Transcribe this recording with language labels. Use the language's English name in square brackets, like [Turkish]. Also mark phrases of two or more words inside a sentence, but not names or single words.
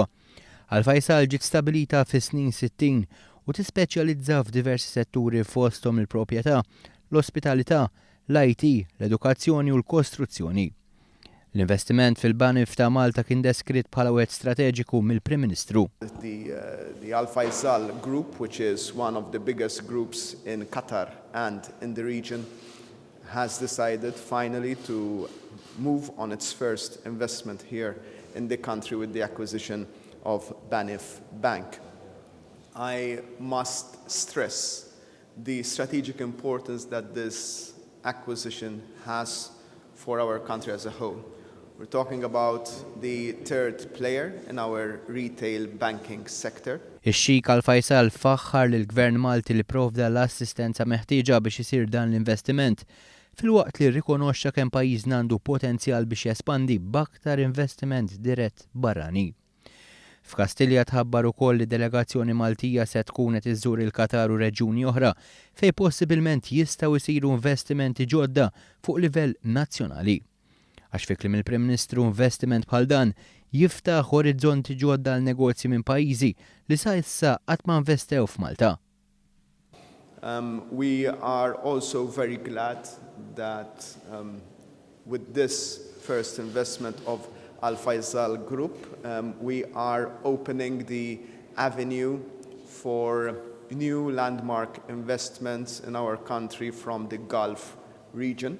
[Maltese] Al-Faisal ġiet stabilita fis-snin 60 u tispeċjalizza f'diversi setturi fosthom il-proprjetà, l-ospitalità, l-IT, l-edukazzjoni u l-kostruzzjoni. L-investiment fil-Banif ta' Malta kien deskritt bħala wieħed strateġiku mill-Prim Ministru. [English] The Al-Faisal Group, which is one of the biggest groups in Qatar and in the region, has decided finally to move on its first investment here in the country with the acquisition of Banif Bank. I must stress the strategic importance that this acquisition has for our country as a whole. We're talking about the third player in our retail banking sector. [Maltese] Ix-Sheikh Al-Faisal faħħar lill-Gvern Malti li provda l-assistenza meħtieġa biex isir dan l-investiment filwaqt li rrikonoxxa kemm pajjiżna għandu potenzjal biex jespandi b'aktar investiment dirett barrani. F'Kastillja tħabbar ukoll li delegazzjoni Maltija se tkun qed iżżur il-Qatar u reġjuni oħra fejn possibilment jistgħu jsiru investimenti ġodda fuq livell nazzjonali. Għax fi kliem il-Prim Ministru investiment bħal dan jiftaħ orizzonti ġodda għal negozji minn pajjiżi li sa issa qatt ma investew f'Malta. [English] We are also very glad that with this first investment of Al-Faisal Group, we are opening the avenue for new landmark investments in our country from the Gulf region.